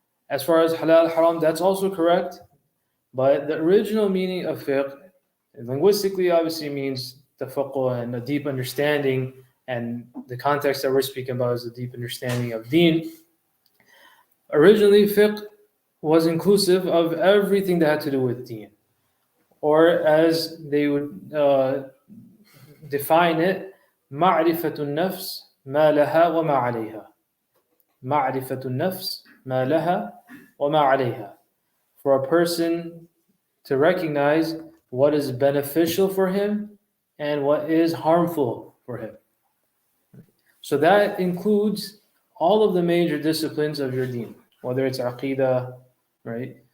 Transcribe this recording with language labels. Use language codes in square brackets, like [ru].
[en] As far as halal, haram, that's also correct, but the original meaning of fiqh, linguistically obviously means tafaqquh and a deep understanding, and the context that we're speaking about is a deep understanding of deen. Originally, fiqh was inclusive of everything that had to do with deen. Or as they would define it, [ar] مَعْرِفَةُ النَّفْسِ مَا لَهَا وَمَا عَلَيْهَا. معرفة النفس ما لها وما عليها. [en] For a person to recognize what is beneficial for him and what is harmful for him. So that includes all of the major disciplines of your deen, whether it's aqidah, right?